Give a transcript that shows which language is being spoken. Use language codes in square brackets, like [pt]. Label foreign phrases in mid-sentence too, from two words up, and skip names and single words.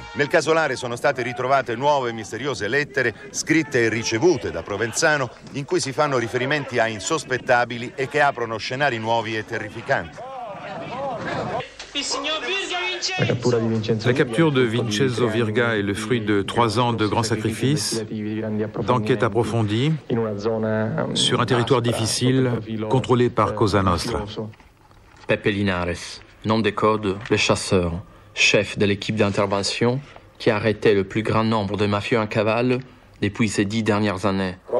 [it] Nel casolare sono state ritrovate nuove misteriose lettere scritte e ricevute da Provenzano in cui si fanno riferimenti a insospettabili e che aprono scenari nuovi e terrificanti. [fr] La capture de Vincenzo Virga est le fruit de 3 ans de grands sacrifices, d'enquêtes approfondies, sur un territoire difficile, contrôlé par Cosa Nostra. Pepe Linares, nom de code, le chasseur, chef de l'équipe d'intervention qui a arrêté le plus grand nombre de mafieux en cavale depuis ces 10 dernières années.